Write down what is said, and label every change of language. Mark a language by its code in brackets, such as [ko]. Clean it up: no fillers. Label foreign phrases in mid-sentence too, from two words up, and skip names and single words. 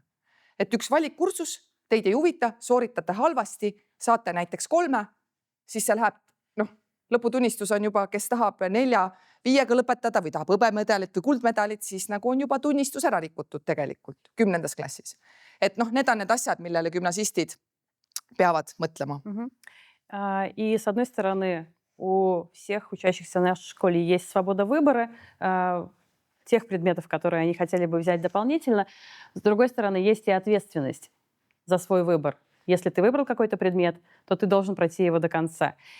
[et] Et üks valikkursus teid ei huvita, sooritate halvasti, saate näiteks 3, siis see läheb, lõputunnistus on juba, kes tahab 4-5 lõpetada või tahab hõbemedalit või kuldmedalit, siis nagu on juba tunnistus ära rikutud tegelikult 10. klassis. Et need on need asjad, millele gümnasistid peavad mõtlema. [ru] И с одной стороны, у всех учащихся в нашей школе есть свобода выбора тех предметов, которые они хотели бы взять дополнительно. С другой стороны, есть и ответственность за свой выбор. Если ты выбрал какой-то предмет, то ты должен пройти его до конца.